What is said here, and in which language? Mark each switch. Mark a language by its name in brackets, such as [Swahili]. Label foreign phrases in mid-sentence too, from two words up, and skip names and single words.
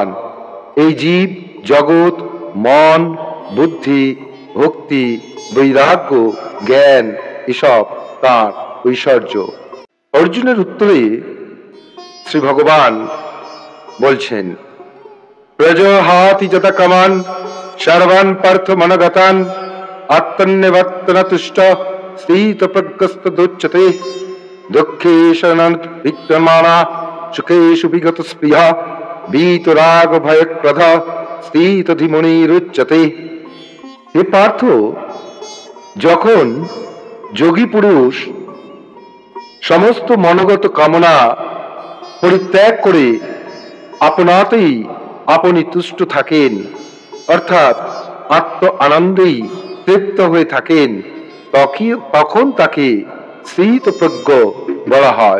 [Bangla] এই জীব জগৎ, মন, বুদ্ধি, ভক্তি, বৈরাগ্য, জ্ঞান এসব তাঁর ঐশ্বর্য। অর্জুনের উত্তরে শ্রী ভগবান বলছেন, [Sanskrit] প্রজহাতি যত কামান সর্বান পার্থ মনগতান আত্মনিবর্তন তুষ্ট স্থিত প্রজ্ঞস্তদুচ্যতে দুঃখেষু বিক্রমাণা সুখেষু বিগত স্পৃহা বীতরাগ ভয়ক্রধ স্থিত ধীমনিরুচ্যতে। [Bangla] হে পার্থ, যখন যোগী পুরুষ সমস্ত মনোগত কামনা পরিত্যাগ করে আপনাতেই আপনি তুষ্ট থাকেন, অর্থাৎ আত্ম আনন্দেই তৃপ্ত হয়ে থাকেন, তখন তাকে স্থিতপ্রজ্ঞ বলা হয়।